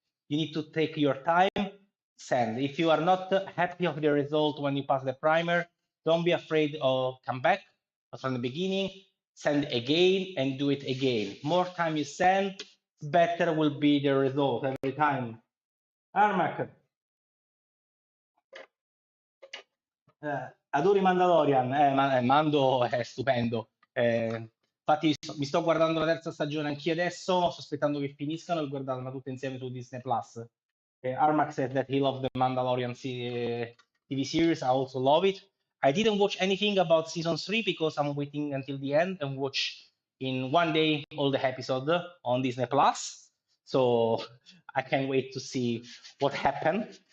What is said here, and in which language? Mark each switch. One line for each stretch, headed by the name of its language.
English: You need to take your time, sand. If you are not happy of the result when you pass the primer, don't be afraid of come back from the beginning, sand again and do it again. More time you sand, better will be the result every time.
Italian: Armac, adoro i Mandalorian, Mando è stupendo. Infatti mi sto guardando la terza stagione anch'io adesso, sto aspettando che finiscano e guardarla tutte insieme su Disney Plus.
English: Armac said that he loved the Mandalorian TV series. I also love it. I didn't watch anything about season 3 because I'm waiting until the end and watch in one day all the episodes on Disney Plus. So I can't wait to see what happened.